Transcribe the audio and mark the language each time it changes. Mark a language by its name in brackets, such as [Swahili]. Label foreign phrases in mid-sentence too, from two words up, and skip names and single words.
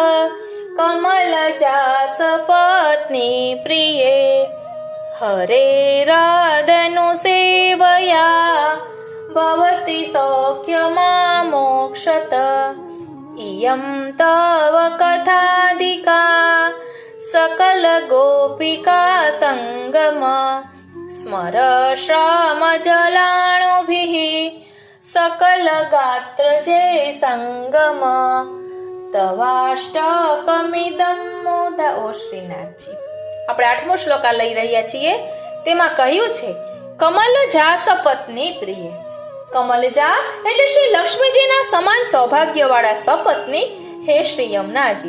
[Sanskrit] કમલજાસ પત્ની પ્રિયે હરે રાધનુ સેવયા ભવતી સૌખ્યમા મોક્ષત ઇયં તવ કથાધિકા सकल गोपिका संगम स्मर श्रम जलाणोभिः सकल गात्र जय संगम તવાષ્ટકમિદં મોદા. [Gujarati] ઓ શ્રીનાથજી, આપણે 8મો શ્લોક આ લઈ રહ્યા છીએ. તેમાં કહ્યું છે કમલજા સપત્ની પ્રિય. કમલજા એટલે શ્રી લક્ષ્મીજીના સમાન સૌભાગ્યવાળા સપત્ની હે શ્રી યમુનાજી.